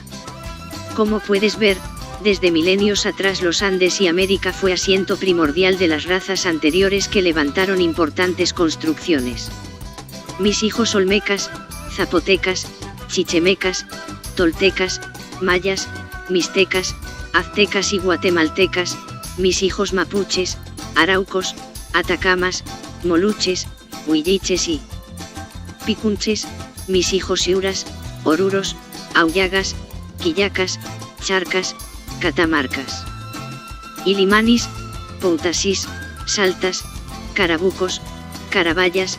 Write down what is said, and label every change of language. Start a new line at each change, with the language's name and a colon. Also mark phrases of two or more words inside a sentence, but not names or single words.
Spanish: Como puedes ver, desde milenios atrás los Andes y América fue asiento primordial de las razas anteriores que levantaron importantes construcciones. Mis hijos olmecas, zapotecas, chichemecas, toltecas, mayas, mixtecas, aztecas y guatemaltecas, mis hijos mapuches, araucos, atacamas, moluches, huilliches y picunches, mis hijos iuras, oruros, auyagas, quillacas, charcas, catamarcas, ilimanis, poutasís, saltas, carabucos, carabayas,